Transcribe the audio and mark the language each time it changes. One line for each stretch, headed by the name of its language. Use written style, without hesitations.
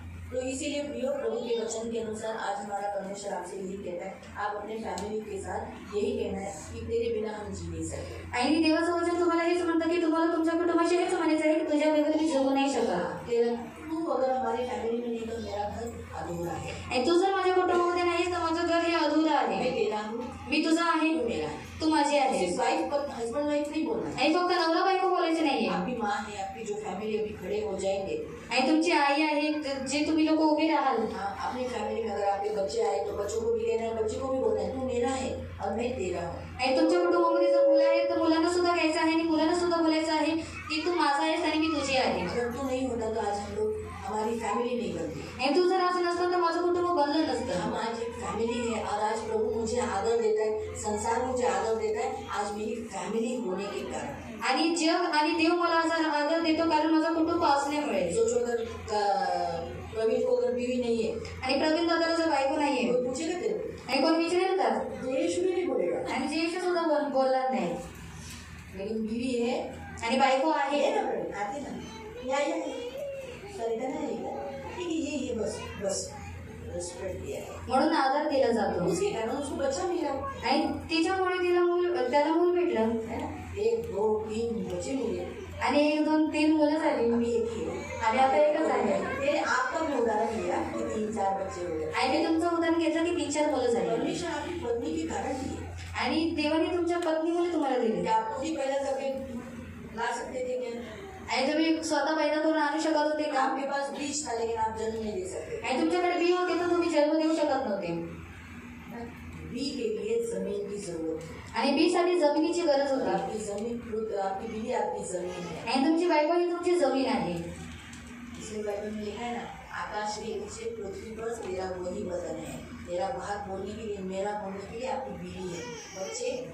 Hindi: तो इसीलिए प्रियो, प्रभु के वचन के अनुसार आज हमारा परमेश्वर आपसे यही कहता है, आप अपने फैमिली के साथ यही कहना है कि तेरे बिना हम जी नहीं सकते.
Marathi: आणि देवाचं वचन तुम्हाला हेच म्हणतं की तुम्हाला तुमच्या कुटुंबाशी हेच म्हणायचं आहे की तुझ्या बगैर मी जगू नाही शकत.
Hindi: तेरा तू अगर हमारी फैमिली में नहीं तो मेरा घर अधूरा है.
Marathi: आणि तू जर माझ्या कुटुंबामध्ये नाहीस तर माझं घर हे अधूर आहे.
Hindi: मैं तेरा हूँ,
Marathi: मी तुझा आहे,
Hindi: तू मेरा है.
Marathi: तू माझी आहे.
Hindi: सिर्फ वाइफ पर हस्बैंड वाइफ नहीं बोलना है.
Marathi: आणि फक्त नवरा बायको बोलायचे नाहीये.
Hindi: आपकी माँ है, आपकी जो फैमिली अभी खड़े हो जाएंगे.
Marathi: आणि तुमची आई आहे जे तुम्ही लोक उभे राहाल.
Hindi: हाँ, अपनी फैमिली में अगर आपके बच्चे आए तो बच्चों को भी लेना है, बच्चे को भी बोलना है तू मेरा है और मैं तेरा हूँ.
Marathi: आणि तुमच्या कुटुंबामध्ये जर मुलं आहेत तर मुलांना सुद्धा घ्यायचं आहे आणि मुलांना सुद्धा बोलायचं आहे की तू माझा आहेस आणि मी तुझी आहे.
Hindi: अगर तू नहीं होता तो आज हम लोग, हमारी फैमिली नहीं बनती.
Marathi: आणि तू जर असं नसतं तर माझं कुटुंब बनलं नसतं.
Hindi: हम आज एक फैमिली है और आज प्रभु मुझे आदर देता है, संसार मुझे आदर देता है आज मेरी फैमिली होने के कारण.
Marathi: आणि जग आणि देव मला आदर देतो कारण माझं कुटुंब असल्यामुळे.
Hindi: सोचो अगर प्रवीण को अगर बीवी नहीं है,
Marathi: आणि प्रवीण दादाला जर बायको नाहीये
Hindi: कोई पूछेगा तेरे को?
Marathi: आणि कोण विचारेल का?
Hindi: तो यीशु भी नहीं बोलेगा.
Marathi: आणि जेशू सुद्धा बोलणार नाही.
Hindi: लेकिन बीवी है,
Marathi: आणि बायको आहे
Hindi: ये ना प्रवीण, आते ना, या सरिता नहीं है, ठीक है, ये बस बस रिस्पेक्ट दिया है.
Marathi: म्हणून आदर दिला जातो.
Hindi: उसके कारण उसको बच्चा मिला
Marathi: आणि तिच्यामुळे त्याला मूल भेटलं
Hindi: है ना. 1 2 3 बच्चे मिले
Marathi: आणि 1 2 3 मुलं झाली.
Hindi: अभी एक ही है.
Marathi: आणि आता एकच आहे.
Hindi: मैंने आपका भी उदाहरण लिया कि 3-4 बच्चे हो गए.
Marathi: आणि मी तुमचं उदाहरण घेतलं की 3-4 मुलं झाली.
Hindi: परमेश्वर आपकी पत्नी के कारण दिए.
Marathi: आणि देवाने तुमच्या पत्नीमुळे तुम्हाला दिले.
Hindi: क्या आप खुद ही पैदा करके ला सकते थे क्या?
Marathi: आणि तुम्ही स्वतः पैदा करून आणू शकत होते का?
Hindi: आपके पास बीज था लेकिन आप जन्म नहीं दे सकते.
Marathi: आणि तुमच्याकडे बी होते तर तुम्ही जन्म देऊ शकत नव्हते.
Hindi: बी के लिए जमीन की जरूरत है.
Marathi: आणि बी साठी जमिनीची गरज होती.
Hindi: आपकी जमीन, आपकी बीवी आपकी जमीन है.
Marathi: आणि तुमची बायको ही तुमची जमीन आहे.
Hindi: इसलिए बाइबल में लिखा है ना, आकाश के नीचे पृथ्वी पर तेरा वही वतन है. तेरा बाहर बोलने के लिए, मेरा बोलने के लिए आपकी बीवी है. बच्चे